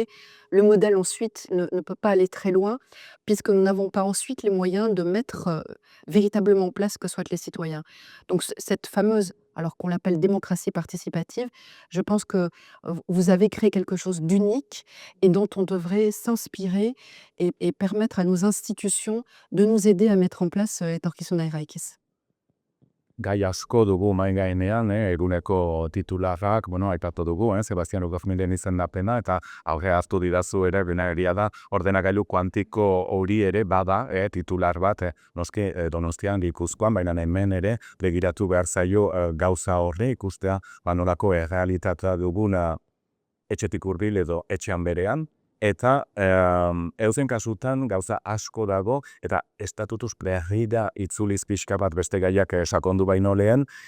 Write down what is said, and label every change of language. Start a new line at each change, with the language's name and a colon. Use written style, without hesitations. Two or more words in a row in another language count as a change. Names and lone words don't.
French: Le modèle ensuite ne peut pas aller très loin, puisque nous n'avons pas ensuite les moyens de mettre véritablement en place ce que souhaitent les citoyens. Donc cette fameuse, alors qu'on l'appelle démocratie participative, je pense que vous avez créé quelque chose d'unique et dont on devrait s'inspirer et permettre à nos institutions de nous aider à mettre en place Etorkizuna Eraikis.
Basque: Gai asko dugu mahai gainean, eguneko titularrak, aipatu dugu, Sebastian Rugozmiren izendapena, eta aurre hartu didazu ere, egia da, ordenagailu kuantiko hori ere bada, titular bat, noski Donostian, Gipuzkoan, baina hemen ere, begiratu behar zaio gauza horri, ikustea, nolako errealitatea dugun etxetik hurbil edo etxean berean, eta eusen kasutan gauza asko dago, eta estatutuz berrira itzuliz pixka bat beste gaiak sakondu baino lehen,